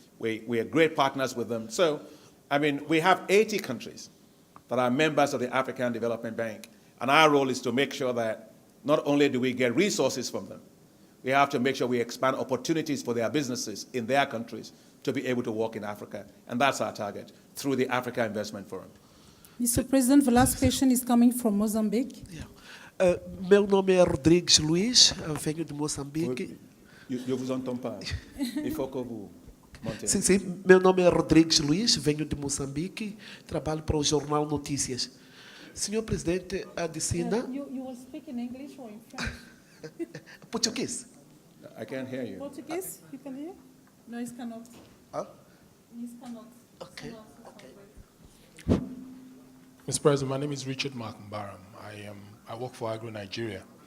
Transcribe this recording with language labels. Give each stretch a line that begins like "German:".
English: We are great partners with them. So, I mean, we have 80 countries that are members of the African Development Bank. And our role is to make sure that not only do we get resources from them, we have to make sure we expand opportunities for their businesses in their countries to be able to work in Africa. And that's our target through the Africa Investment Forum. Mr. President, the last question is coming from Mozambique.
Portuguese: Meu nome é Rodrigues Luiz, venho de Moçambique.
French: Eu vous entends pas. Il faut que vous montez.
Portuguese: Sim, meu nome é Rodrigues Luiz, venho de Moçambique, trabalho para o jornal Notícias. Senhor Presidente, Adesina...
English: You will speak in English or in French?
Portuguese: Português.
English: I can't hear you. Portuguese? You can hear? No, it cannot. Huh? It cannot. Okay. Mr. President, my name is Richard Makumbaram. I work for Agro Nigeria.